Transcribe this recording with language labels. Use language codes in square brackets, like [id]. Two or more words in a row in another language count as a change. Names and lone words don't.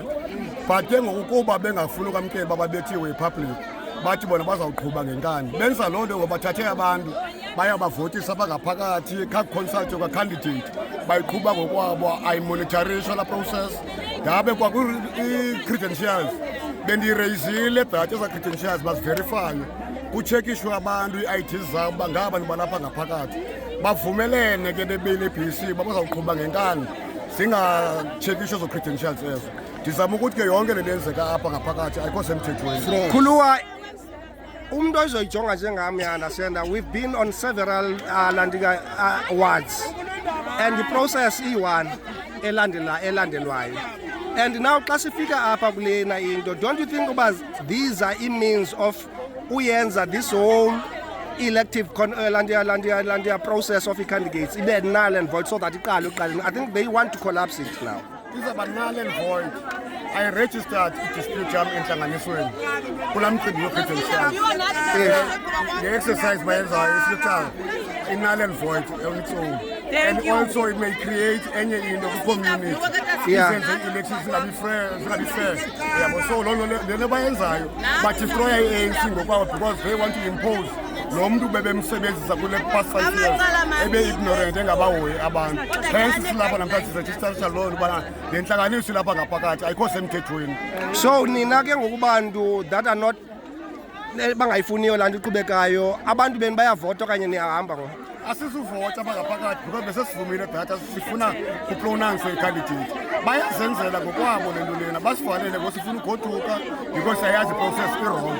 [xh] but ke ngokuba bengafuni ukwamkela bababethiwe i-public bathi bona bazawuqhuba ngenkani benza loo nto ngoba bathathe abantu bayabavotisa apha ngaphakathi consult kwa-candidate bayiqhuba ngokwabo ayimonitorisha la process ngabe kwakwi-credentials bendireyizile that eza-credentials baziverifye kutshekishwe abantu ii-IDs zabo uba ngabantu balapha ngaphakathi bavumelene ke bene-BC babazawuqhuba ngenkani zingatshekishwe ezo-credentials ezo. Ndizama ukuthi ke yonke le lenzeka apha ngaphakathi ayikho semthethweni. Khuluwa umuntu ozoyijonga njengami [en] understand we've been on several wards and the process is one elandelwayo. And now [xh] xa sifika apha kulena into, [en] don't you think about these are means of uyenza this whole elective landia process of the candidates ibe null and void so that iqale. I think they want to collapse it now. These are null and void. I registered [xh] i-dispute yam entlanganisweni kulaa mcimbi wokhethenishana. [en] The exercise [xh] bayenzayo isiluthanga [en] i-null and void on its own. And also it may create [xh] enye into kwi-community izenze i-elections zingabi fair. Yabo, so lento bayenzayo badestroya i-ANC ngokwabo [en] because they want to impose [xh] lo mntu bebemsebenzisa kule [en] past 5 years [xh] ebe-ignorant engabahoyi abantu. Hence silapha namhlanje sirejistarisha loo nto ubana le ntlanganiso ilapha ngaphakathi ayikho semthethweni. So nina ke ngokubantu [en] that are not [xh] bangayifuniyo laa nto iqhubekayo, abantu beni bayavota okanye niyahamba ngo? Asizuvota bangaphakathi because besesivumile data sifuna kupronounce i-candidate. Bayazenzela ngokwabo le nto lena, basivalele ngoba sifuna ugoduka because sayazi process i-wrong.